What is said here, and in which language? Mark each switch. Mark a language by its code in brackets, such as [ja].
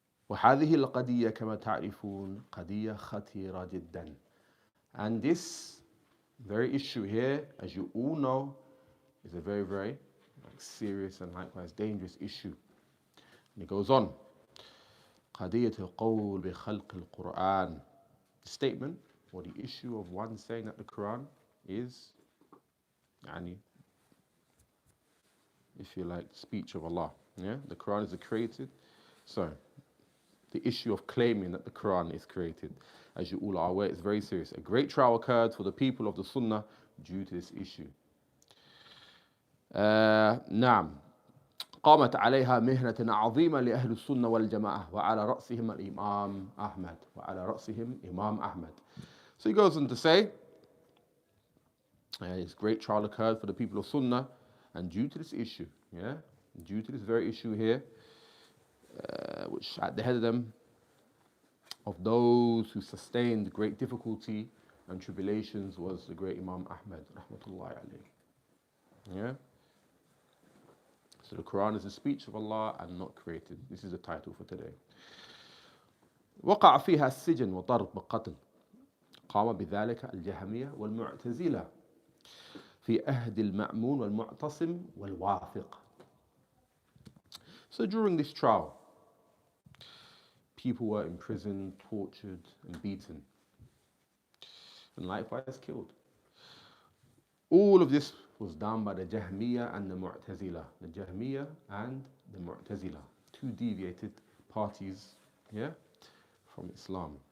[ar] وهذه القضية كما تعرفون قضية خطيرة جدا. [en] And this very issue here, as you all know, is a very, very serious and likewise dangerous issue. And it goes on. [ar] قضية القول بخلق القرآن. [en] The statement or the issue of one saying that the Quran is if you like, speech of Allah. Yeah, the Quran is created. So, the issue of claiming that the Quran is created, as you all are aware, is very serious. A great trial occurred for the people of the Sunnah due to this issue. [ar] نعم. قامت عليها مهنة عظيمة لأهل السنة والجماعة وعلى رأسهم الإمام أحمد وعلى رأسهم إمام أحمد. [en] So he goes on to say, this great trial occurred for the people of Sunnah, and due to this issue, due to this very issue here, which at the head of them, of those who sustained great difficulty and tribulations, was the great Imam Ahmed, rahmatullahi alayhi. Yeah? So the Quran is the speech of Allah and not created. This is the title for today. [ar] وقع فيها السجن وضرب وقتل. قام بذلك الجهمية والمعتزلة في أهد المأمون والمعتصم والواثق. [en] So during this trial, people were imprisoned, tortured, and beaten, and likewise killed. All of this was done by the Jahmiyyah and the Mu'tazila. The Jahmiyyah and the Mu'tazila, two deviated parties, from Islam.